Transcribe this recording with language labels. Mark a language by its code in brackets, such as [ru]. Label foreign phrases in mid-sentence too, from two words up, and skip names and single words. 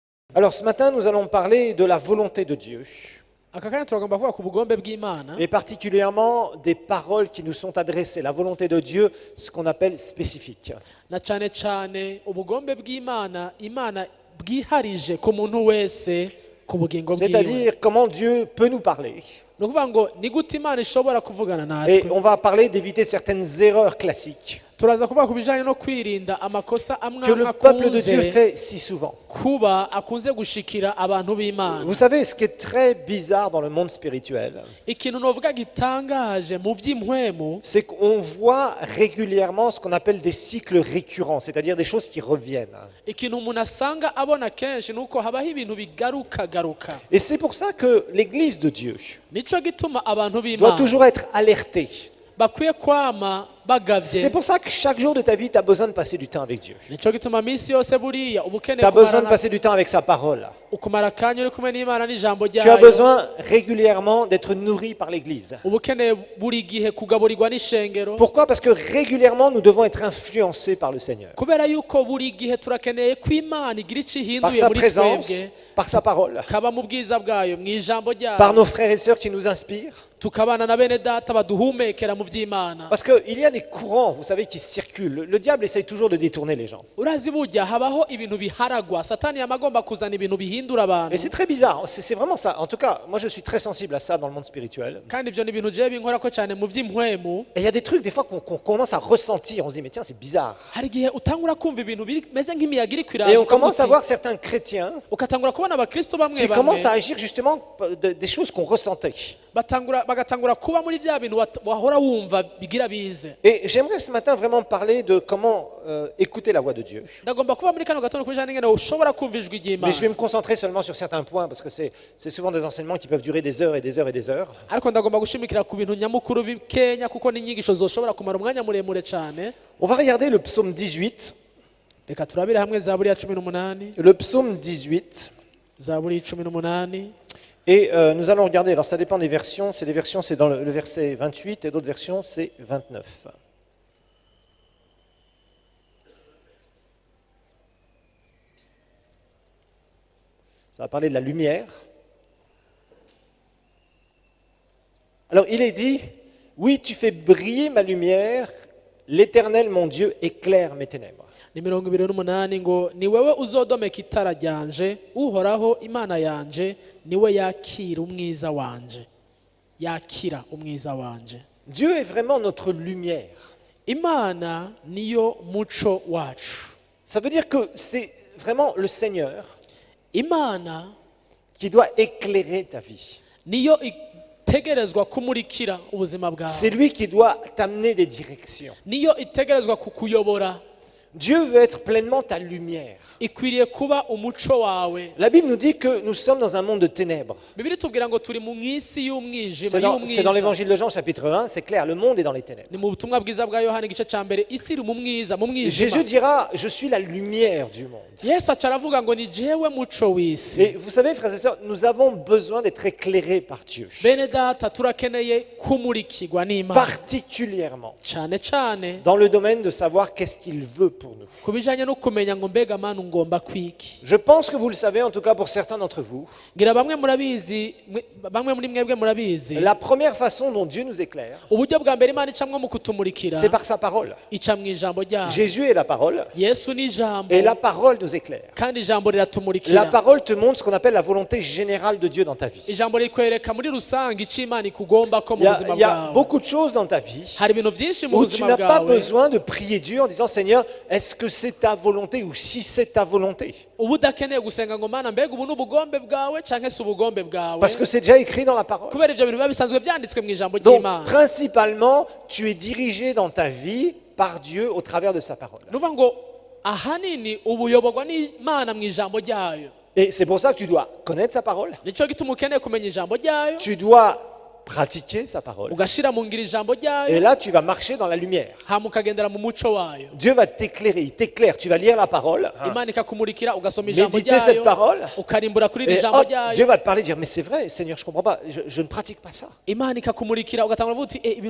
[fr] Alors ce matin, nous allons parler de la volonté de Dieu, [rn] aka kanya turagomba kuvuga ku bugombe bw'Imana [fr] et particulièrement des paroles qui nous sont adressées. La volonté de Dieu, ce qu'on appelle spécifique. [rn] na cyane cyane ubugombe bw'Imana Imana bwiharije ku muntu wese ku bugingo bwiwe. [fr] C'est-à-dire comment Dieu peut nous parler. [rn] Ni ukuvuga ngo ni gute Imana ishobora kuvugana [fr] Et [rn] natwe. [fr] on va parler d'éviter certaines erreurs classiques [rn] Turaza kuvuga ku bijyanye no kwirinda amakosa amwe [fr] que le [rn] amwe [fr] peuple de Dieu [rn] akunze [fr] fait si souvent. [rn] kuba akunze gushikira abantu b'Imana. [fr] Vous savez, ce qui est très bizarre dans le monde spirituel, [rn] Ikintu novuga gitangaje mu by'impwemu [fr] c'est qu'on voit régulièrement ce qu'on appelle des cycles récurrents, c'est-à-dire des choses qui reviennent. [rn] ikintu umuntu asanga abona kenshi nuko habaho ibintu bigaruka. [fr] Et c'est pour ça que l'Église de Dieu [rn] Nico gituma abantu [fr] doit [rn] b'Imana [fr] toujours être alertée. [rn] bakwiye kwama [fr] C'est [rn] bagavye. [fr] pour ça que chaque jour de ta vie, tu as besoin de passer du temps avec Dieu. [rn] Nico gituma minsi yose buriya uba [fr] Tu [rn] ukeneye [fr] as besoin de [rn] kumarana- [fr] passer du temps avec sa parole. [rn] ukumara akanya uri kumwe n'Imana n'ijambo [fr] Tu as [rn] ryayo. [fr] besoin régulièrement d'être nourri par l'Église. [rn] uba ukeneye buri gihe kugaburirwa n'ishengero. [fr] Pourquoi? Parce que régulièrement, nous devons être influencés par le Seigneur. [rn] kubera yuko buri gihe turakeneye ko Imana igira icyo [fr] Par [rn] ihinduye [fr] sa [rn] muri [fr] présence, [rn] twebwe, [fr] par sa parole, [rn] kaba mu bwiza bwayo mu ijambo [fr] par [rn] ryayo, [fr] nos frères et sœurs qui nous inspirent. [rn] tukabana na bene data baduhumekera mu by'Imana. [fr] Parce qu'il y a des courants, vous savez, qui circulent. Le diable essaye toujours de détourner les gens. [rn] urazi burya habaho ibintu biharagwa, satani yamagomba kuzana ibintu bihindura abantu, [fr] Et c'est très bizarre. C'est vraiment ça. En tout cas, moi, je suis très sensible à ça dans le monde spirituel. [rn] kandi ibyo ni ibintu jewe binkorako cyane mu by'impwemu. [fr] Et il y a des trucs, des fois, qu'on commence à ressentir. On se dit, mais tiens, c'est bizarre. [rn] hari igihe utangura kumva ibintu bimeze nk'imiyaga iri [fr] Et [rn] kwiraza, [fr] on commence à [rn] ukavuga [fr] voir [rn] uti- [fr] certains chrétiens [rn] ugatangura kubona abakristo bamwe [fr] qui commencent à [rn] bamwe [fr] agir justement des choses qu'on ressentait. [rn] bagatangura kuba muri bya bintu wahora wumva bigira bize. [fr] Et j'aimerais ce matin vraiment parler de comment écouter la voix de Dieu. [rn] ndagomba kuba muri kano gatondo kuri jana ingene ushobora kumva ijwi [fr] Mais je vais [rn] ry'Imana, [fr] me concentrer seulement sur certains points parce que c'est souvent des enseignements qui peuvent durer des heures et des heures et des heures. [rn] ariko ndagomba gushimikira ku bintu nyamukuru bikenya kuko n'inyigisho zoshobora kumara umwanya muremure cyane. [fr] On va regarder le psaume 18. [rn] Reka turabire hamwe zaburi ya 18. [fr] Le psaume 18. [rn] zaburi 18. [fr] Et nous allons regarder, alors ça dépend des versions, c'est des versions, c'est dans le verset 28 et d'autres versions, c'est 29. Ça va parler de la lumière. Alors il est dit, oui, tu fais briller ma lumière, l'Éternel mon Dieu éclaire mes ténèbres. [rn] ni 28 ngo ni wewe uzodomeka itara ryanje, uhoraho imana yanje niwe yakira umwiza wanje, yakira umwiza wanje. [fr] Dieu est vraiment notre lumière. [rn] Imana niyo muco wacu. [fr] Ça veut dire que c'est vraiment le Seigneur [rn] Imana [fr] qui doit éclairer ta vie. [rn] niyo itegerezwa kumurikira ubuzima [fr] C'est [rn] bwawe, [fr] lui qui doit t'amener des directions. [rn] niyo itegerezwa kukuyobora, [fr] Dieu veut être pleinement ta lumière. [rn] ikwiriye kuba umuco wawe. [fr] La Bible nous dit que nous sommes dans un monde de ténèbres. [rn] Bibiri tubwira ngo turi mu isi y'umwijima [fr] C'est dans [rn] y'umwiza. [fr] l'évangile de Jean chapitre 1, c'est clair, le monde est dans les ténèbres. [rn] ni mu butumwa bwiza bwa Yohana igice cya mbere, isi iri mu mwiza, mu [fr] Jésus [rn] mwijima. [fr] dira, je suis la lumière du monde. [rn] Yesu aca aravuga ngo ni jewe muco w'isi. [fr] Et vous savez, frères et sœurs, nous avons besoin d'être éclairés par Dieu. [rn] Bene data turakeneye kumurikirwa n'Imana, [fr] Particulièrement [rn] cyane cyane [fr] dans le domaine de savoir qu'est-ce qu'il veut pour nous. [rn] ku bijanye no kumenya ngo mbega Mana ngomba kwiki. [fr] Je pense que vous le savez, en tout cas pour certains d'entre vous, [rn] Ngira bamwe bamwe muri mwebwe murabizi, [fr] la première façon dont Dieu nous éclaire, [rn] uburyo bwa mbere Imana icamwo mu kutumurikira [fr] c'est par sa parole. [rn] ica mu ijambo ryayo. [fr] Jésus est la parole, [rn] Yesu ni ijambo, [fr] et la parole nous éclaire. [rn] kandi ijambo [fr] La [rn] riratumurikira. [fr] parole te montre ce qu'on appelle la volonté générale de Dieu dans ta vie. [rn] Ijambo rikwereka muri rusange icyo Imana ikugomba ko mu [fr] Il y a, [rn] buzima [fr] il y a [rn] bwawe. [fr] beaucoup de choses dans ta vie [rn] Hari ibintu byinshi mu [fr] où tu [rn] buzima [fr] n'as pas [rn] bwawe [fr] besoin de prier Dieu en disant Seigneur, est-ce que c'est ta volonté ou si c'est ta volonté? [rn] uba udakeneye gusenga ngo Mana mbega ubu ni ubugombe bwawe cyangwa se ubugombe bwawe, [fr] Parce que c'est déjà écrit dans la parole. [rn] kubera ibyo bintu biba bisanzwe byanditswe mu ijambo [fr] Donc, [rn] ry'Imana. [fr] principalement, tu es dirigé dans ta vie par Dieu au travers de sa parole. [rn] Nuvuga ngo ahanini ubuyoborwa n'Imana mu ijambo ryayo. [fr] Et c'est pour ça que tu dois connaître sa parole, [rn] Nicyo gituma ukeneye kumenya ijambo ryayo, [fr] tu dois pratiquer sa parole. [rn] ugashyira mu ngiro ijambo [fr] Et [rn] ryayo [fr] là, tu vas marcher dans la lumière. [rn] hama ukagendera mu muco wayo. [fr] Dieu va t'éclairer, il t'éclaire. Tu vas lire la parole. [rn] Imana ikakumurikira ugasoma ijambo [fr] Méditer cette [rn] ryayo [fr] parole. [rn] ukarimbura kuri iri [fr] Et [rn] jambo [fr] hop, Dieu [rn] ryayo. [fr] va te parler, dire, mais c'est vrai, Seigneur, je comprends pas, je ne pratique pas ça. [rn] Imana ikakumurikira ugatangura uvuga uti ibintu